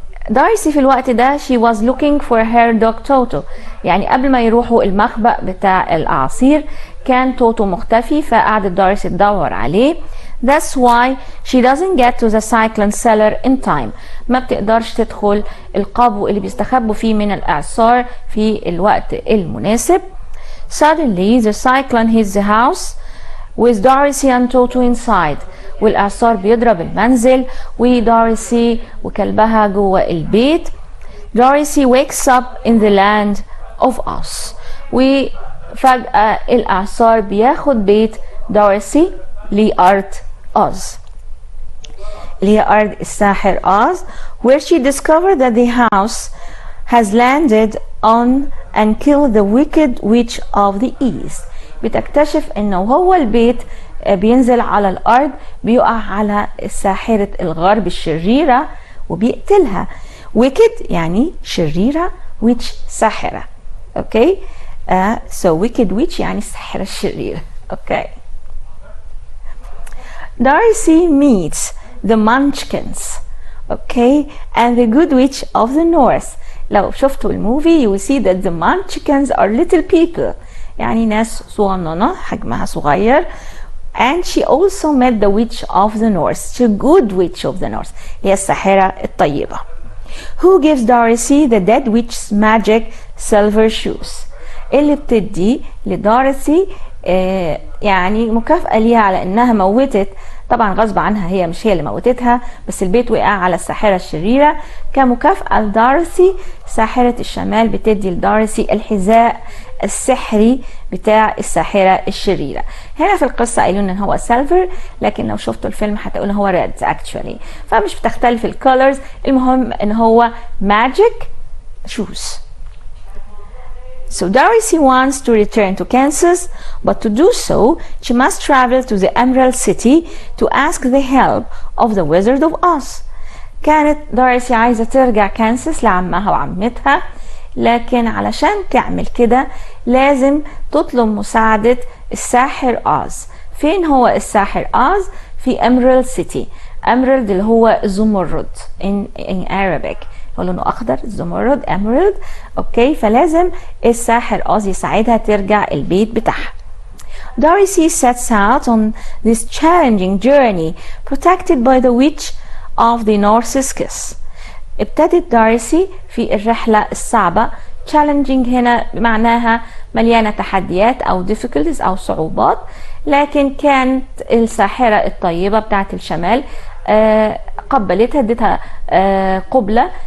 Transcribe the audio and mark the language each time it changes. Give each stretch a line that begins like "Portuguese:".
Arabic: دارسي في الوقت ده
English: she was looking for her dog Toto.
Arabic: يعني قبل ما يروحوا المخبأ بتاع الأعاصير كان توتو مختفي فقعدت دارسي تدور عليه.
English: That's why she doesn't get to the cyclone cellar in time.
Arabic: ما بتقدرش تدخل القبو اللي بيستخبوا فيه من الإعصار في الوقت المناسب.
English: Suddenly the cyclone hits the house with Dorothy and Toto inside.
Arabic: والإعصار بيضرب المنزل ودوريسي وكلبها جوه البيت.
English: Dorothy wakes up in the land of Oz.
Arabic: وفجأة الإعصار بياخد بيت دوريسي لأرض أوز اللي هي أرض الساحر أوز,
English: where she discovered that the house has landed on and killed the wicked witch of the east.
Arabic: بتكتشف انه هو البيت بينزل على الأرض بيقع على ساحرة الغرب الشريرة وبيقتلها. wicked يعني شريرة, witch ساحرة.
English: okay so wicked witch
Arabic: يعني الساحرة الشريرة.
English: okay Dorothy meets the Munchkins, okay, and the Good Witch of the North.
Arabic: لو شفتوا الموفي
English: you will see that the Munchkins are little people,
Arabic: يعني ناس صغننة حجمها صغير.
English: And she also met the Witch of the North, the Good Witch of the North,
Arabic: هي الساحرة الطيبة.
English: Who gives Dorothy the dead witch's magic silver shoes.
Arabic: اللي بتدي لدورثي يعني مكافأة ليها على انها موتت, طبعا غصب عنها هي مش هي اللي موتتها بس البيت وقع على الساحرة الشريرة. كمكافأة لدورثي ساحرة الشمال بتدي لدورثي الحذاء السحري بتاع الساحرة الشريرة. هنا في القصة قالوا ان هو سيلفر لكن لو شفتوا الفيلم هتقولوا هو ريد actually, فمش بتختلف الكولرز. المهم ان هو magic shoes.
English: So Dorothy wants to return to Kansas, but to do so, she must travel to the Emerald City to ask the help of the Wizard of Oz.
Arabic: كانت دوريثي عايزة ترجع كانساس لعمها وعمتها, لكن علشان تعمل كده لازم تطلب مساعدة الساحر أوز. فين هو الساحر أوز؟ في Emerald City. Emerald اللي هو الزمرد in Arabic. هو لونه اخضر، الزمرد emerald. اوكي، فلازم الساحر اوز يساعدها ترجع البيت بتاعها.
English: Dorothy sets out on this challenging journey protected by the witch of the Narcissus.
Arabic: ابتدت دارسي في الرحلة الصعبة. challenging هنا معناها مليانة تحديات أو difficulties أو صعوبات، لكن كانت الساحرة الطيبة بتاعت الشمال قبلتها، ادتها قبلة.